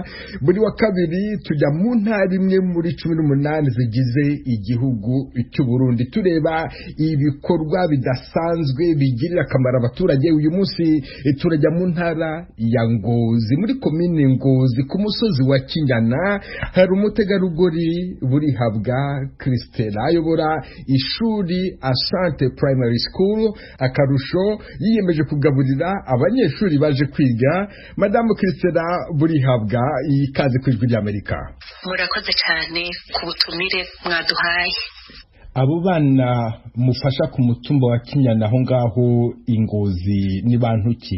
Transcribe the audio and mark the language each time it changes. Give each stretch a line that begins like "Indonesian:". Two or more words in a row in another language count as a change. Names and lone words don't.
Rundi: Buri wa kabiri tujya mu ntara imwe muri 18 zigize igihugu cy'u Burundi tureba ibikorwa bidasanzwe bigirira akamaro abaturage. Uyu munsi turajya mu ntara ya Ngozi, muri komine Ngozi ku musozi wa Kinyana. Hari umutegarugori Burihabwa Christela ayobora ishuri Asante Primary School yiyemeje kugaburira abanyeshuri baje kwiga. Madamu Christela Burihabwa, ikaze ku Ijwi rya Amerika. Murakoze cyane ku butumire mwaduhaye. Abo bana mufasha ku mutumba wa Kinyana aho ngaho Ingozi ni bantu ki?